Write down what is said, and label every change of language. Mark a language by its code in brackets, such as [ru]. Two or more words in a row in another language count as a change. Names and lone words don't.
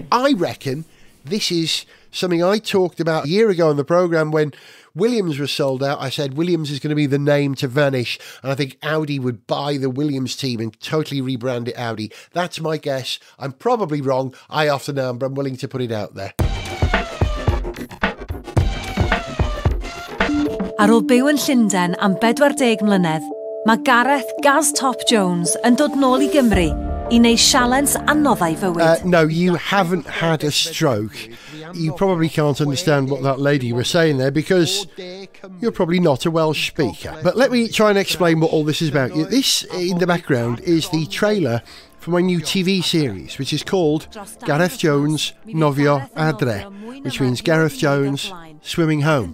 [en] I reckon this is something I talked about a year ago on the programme when Williams was sold out. I said Williams is going to be the name to vanish, and I think Audi would buy the Williams team and totally rebrand it Audi. That's my guess. I'm probably wrong. I often am, but I'm willing to put it out there. [cy] Ar ôl byw yn Llundain am 40 mlynedd, mae Gareth Gaz Top Jones yn dod nôl I Gymru I wneud sialens anoddau fywyd. [en] No, you haven't had a stroke. You probably can't understand what that lady was saying there because you're probably not a Welsh speaker. But let me try and explain what all this is about. This, in the background, is the trailer for my new TV series, which is called Gareth Jones Nofio Adre, which means Gareth Jones Swimming Home.